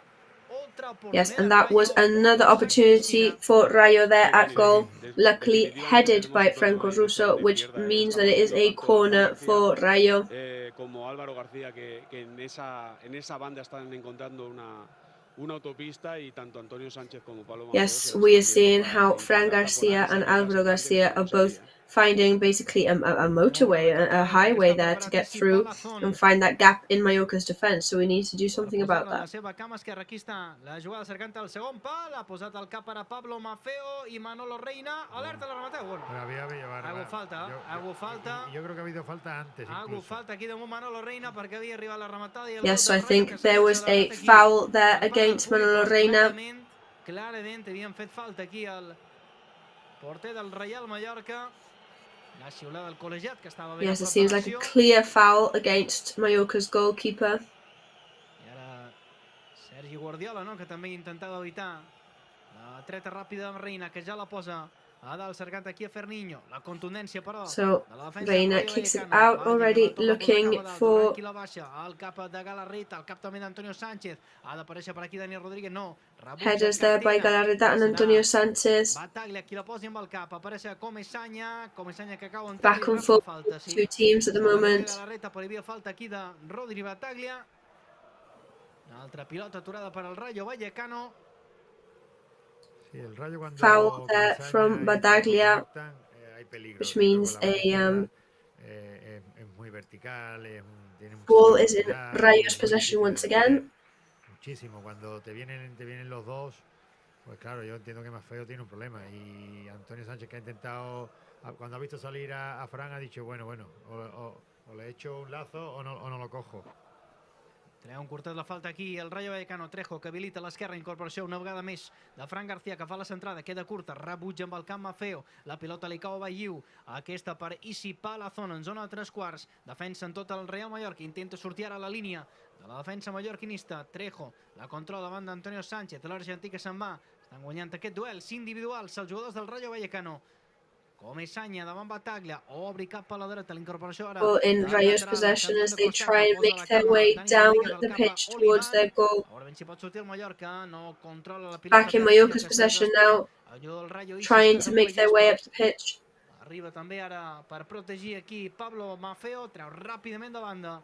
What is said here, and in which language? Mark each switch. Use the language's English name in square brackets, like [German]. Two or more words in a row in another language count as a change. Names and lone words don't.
[English] Yes, and that was another opportunity for Rayo there at goal, luckily headed by Franco Russo, which means that it is a corner for Rayo. [Spanish] Como Álvaro García, que en esa banda están encontrando una autopista, y tanto Antonio Sánchez como Pablo. [English] Yes, we are seeing how Fran Garcia and Álvaro Garcia are both finding basically a motorway, a highway there to get through and find that gap in Mallorca's defense. So we need to do something about that. [Catalan] La jugada cercant al segon pal, ha posat el cap per a Pablo Maffeo i Manolo Reina. [Spanish] Alerta la remate. Bueno, hago falta. Yo creo que ha habido falta antes. Hago falta [Catalan] aquí de Manolo Reina perquè havia arribat la rematada. [English] Yes, so I think there was a foul there against Manolo Reina. [Catalan] Clarament havien fet falta aquí al porter del Real Mallorca. [English] Yes, it seems like a clear foul against Mallorca's goalkeeper. [Catalan] I ara Sergi Guardiola, no?, que també intentava evitar la treta ràpida amb Reina, que ja la posa [English] So Reina kicks it out already, looking for headers there by Galarreta and Antonio Sanchez. Back and forth, two teams at the moment. Foul there from Battaglia, which means a ball is in Rayo's possession once again. [Spanish] Muchísimo, cuando te vienen los dos, pues claro, yo entiendo que Maffeo tiene un problema y Antonio Sánchez, que ha intentado, cuando ha visto salir a Fran, ha dicho bueno, o le echo un lazo o no lo cojo. [Catalan] Treu un curtet la falta aquí el Rayo Vallecano. Trejo que habilita l'esquerra, incorporació una vegada més de Fran García, que fa la centrada, queda curta, rebutja amb el camp Maffeo, la pilota li cau a Bayiu, aquesta per Isi Palazón en zona de 3/4, defensa en tot el Real Mallorca, intenta sortir ara a la línia de la defensa mallorquinista. Trejo la controla davant d'Antonio Sánchez, l'argentí que se'n va, estan guanyant aquest duels individuals els jugadors del Rayo Vallecano. Comesaña davant Battaglia, obri cap a la dreta, l'incorporació ara. [English] Ball in Rayo's possession as they try and make their way down the pitch towards their goal. Back in Mallorca's possession now, trying to make their way up the pitch. [Catalan] Arriba també ara per protegir aquí Pablo Maffeo, treu ràpidament de banda.